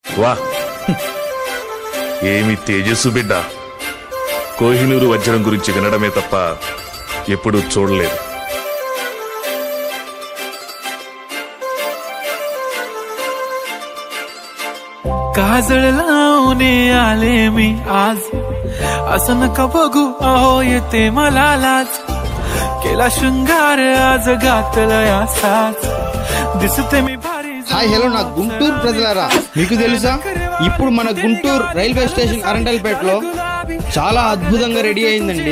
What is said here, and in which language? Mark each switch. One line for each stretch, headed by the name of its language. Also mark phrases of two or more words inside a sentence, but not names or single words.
Telugu: వా ఏమి తేజస్సు బిడ్డ. కోహినూరు వజ్రం గురించి వినడమే తప్ప ఎప్పుడూ చూడలేదు.
Marathi: काजळ लावणे आले मी आज, असं नका बघू अहो येते मला लाज. केला शृंगार आज घातला साज, दिसते मी भारी.
Telugu: హాయ్ హలో నా గుంటూరు ప్రజలారా, మీకు తెలుసా ఇప్పుడు మన గుంటూరు రైల్వే స్టేషన్ అరండల్పేటలో చాలా అద్భుతంగా రెడీ అయిందండి.